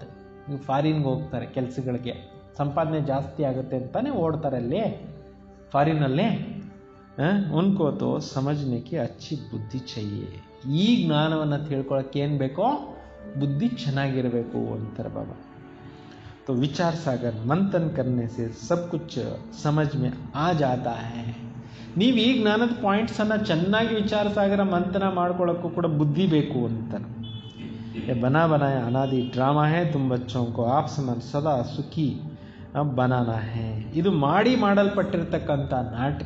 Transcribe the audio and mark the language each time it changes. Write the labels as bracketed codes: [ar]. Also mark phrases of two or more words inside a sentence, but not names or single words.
[kn] ಫಾರಿನ್ಗೆ ಹೋಗ್ತಾರೆ ಕೆಲಸಗಳಿಗೆ, ಸಂಪಾದನೆ ಜಾಸ್ತಿ ಆಗುತ್ತೆ ಅಂತಾನೆ ಓಡ್ತಾರೆ ಅಲ್ಲಿ ಫಾರಿನಲ್ಲಿ. [hi] उनको तो समझने की अच्छी बुद्धि चाहिए. [kn] ಈ ಜ್ಞಾನವನ್ನು ತಿಳ್ಕೊಳ್ಳೋಕೆ ಏನು ಬೇಕೋ? ಬುದ್ಧಿ ಚೆನ್ನಾಗಿರಬೇಕು ಅಂತಾರೆ ಬಾಬಾ. [hi] तो विचार सागर मंथन करने से सब कुछ समझ में आ जाता है. [kn] ನೀವು ಈ ಜ್ಞಾನದ ಪಾಯಿಂಟ್ಸನ್ನು ಚೆನ್ನಾಗಿ ವಿಚಾರ ಸಾಗರ ಮಂಥನ ಮಾಡ್ಕೊಳ್ಳೋಕ್ಕೂ ಕೂಡ ಬುದ್ಧಿ ಬೇಕು ಅಂತಾರೆ. [hi] बना बनाया अनादि ड्रामा है, तुम बच्चों को आप समान सदा सुखी बनाना है. [kn] ಇದು ಮಾಡಲ್ಪಟ್ಟಿರ್ತಕ್ಕಂಥ ನಾಟಕ.